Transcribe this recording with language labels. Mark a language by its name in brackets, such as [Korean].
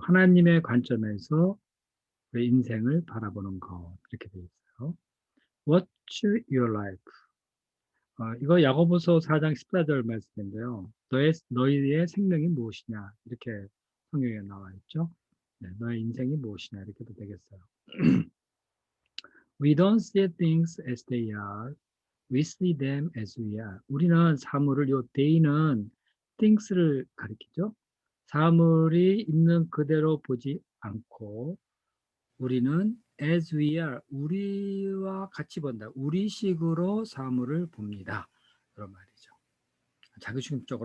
[Korean] 하나님의 관점에서 내 인생을 바라보는 것. 이렇게 되어 있어요. [English] What's your life? [Korean] 이거 야고보서 4장 14절 말씀인데요. 너희의 생명이 무엇이냐? 이렇게 성경에 나와 있죠. 네, 너의 인생이 무엇이냐? 이렇게도 되겠어요. [English] We don't see things as they are. We see them as we are. [Korean] 우리는 사물을, 요 they는 things를 가리키죠. 사물이 있는 그대로 보지 않고 우리는 [English] as we are, [Korean] 우리와 같이 본다. 우리식으로 사물을 봅니다. 그런 말이죠.